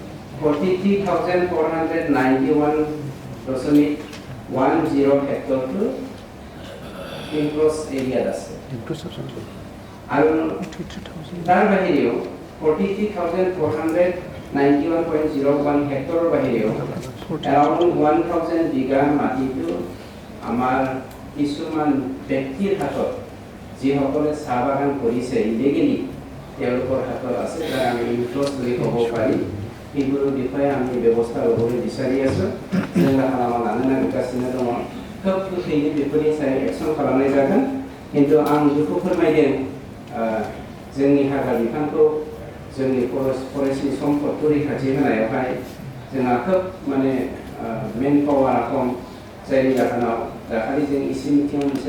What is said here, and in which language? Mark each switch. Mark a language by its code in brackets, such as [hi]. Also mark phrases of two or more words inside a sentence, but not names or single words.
[as] 43,491.10 হেক্টৰটো [en] enclose area [as] আছে আৰু তাৰ বাহিৰেও 43,491.01 হেক্টৰৰ বাহিৰেও around 1,000 বিঘা মাটিটো আমাৰ কিছুমান ব্যক্তিৰ হাতত যিসকলে চাহ বাগান কৰিছে ইলিগেলি তেওঁলোকৰ হাতত আছে যাৰ আমি ইনক্ল'জ বুলি ক'ব পাৰি সেইবোৰৰ বিষয়ে আমি ব্যৱস্থা ল'বলৈ বিচাৰি আছোঁ [brx] जोंहा लानो नागिरगासिनो दङ खोब गोख्रैनो बेफोरनि सायाव एक्सन खालामनाय जागोन खिन्थु आं बेखौ फोरमायदों जोंनि हाग्रा बिफानखौ जोंनि फरेस्टनि सम्पदखौ रैखाथि होनायावहाय जोंहा खोब माने मेन पावारा खम जायनि जाहोनाव दाखालि जों इसे मिटिङाव मोनसे